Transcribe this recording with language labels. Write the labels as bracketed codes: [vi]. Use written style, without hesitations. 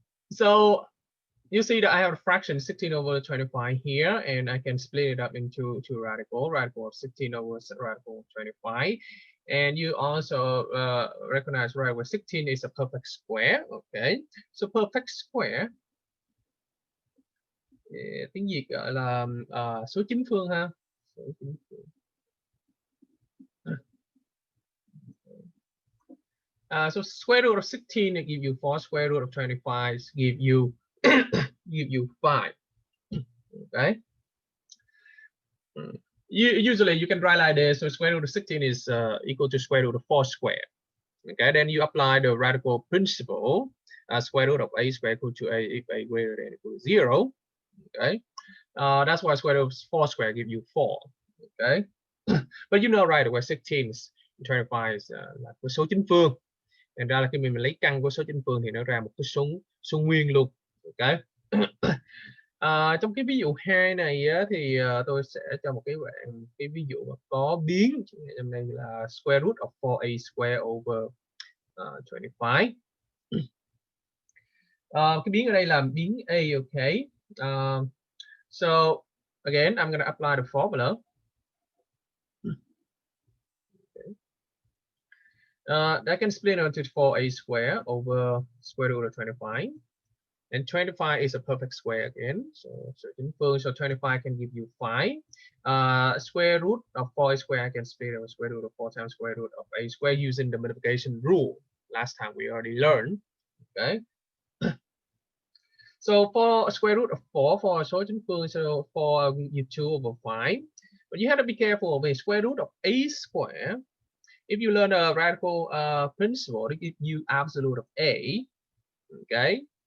[en] So you see that I have a fraction 16 over 25 here, and I can split it up into two radical of 16 over radical 25. And you also recognize right where 16 is a perfect square. [vi] Okay, so perfect square tiếng Việt gọi là số chính phương ha. Số chính phương. [en] So square root of 16 it give you 4, square root of 25 give you 5. Okay. Usually you can write like this. So square root of 16 is equal to square root of 4 squared. Okay, then you apply the radical principle. Square root of a squared equal to a if a greater than or equal to 0. Okay, that's why square root of 4 squared give you 4. Okay, but you know right away 16 and 25 is [vi] là cái số chính phương. Thành ra là khi mình lấy căn của số chính phương thì nó ra một cái số nguyên luôn. Okay. Trong cái ví dụ 2 này á, thì tôi sẽ cho một cái ví dụ mà có biến, trong đây là [en] square root of 4a square over 25. [vi] Cái biến ở đây là biến a. Okay. [en] So again I'm going to apply the formula. That can split into 4a square over square root of 25. And 25 is a perfect square again. So chính phương, so 25 can give you 5. Square root of 4 square, I can split over square root of 4 times square root of a square using the multiplication rule. Last time we already learned. Okay. So for square root of 4 for số chính phương, so 4 give 2 over 5. But you have to be careful with square root of a square. If you learn a radical principle, it gives you absolute of a. Okay.